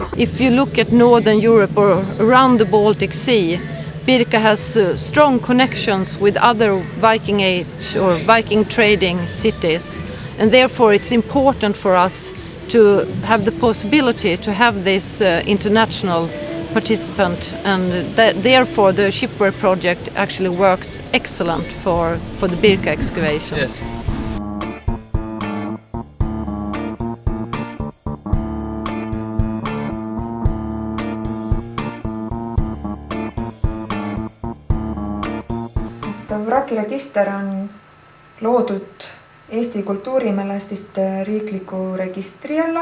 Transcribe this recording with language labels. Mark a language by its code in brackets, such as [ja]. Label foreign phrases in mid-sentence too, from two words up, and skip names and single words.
[en] If you look at Northern Europe or around the Baltic Sea, Birka has strong connections with other Viking Age or Viking trading cities, and therefore it's important for us to have the possibility to have this international participant, and therefore the shipware project actually works excellent for the Birka excavations. Yes. [et] Vrakiregister on loodud Eesti kultuurimälestiste riikliku registri alla.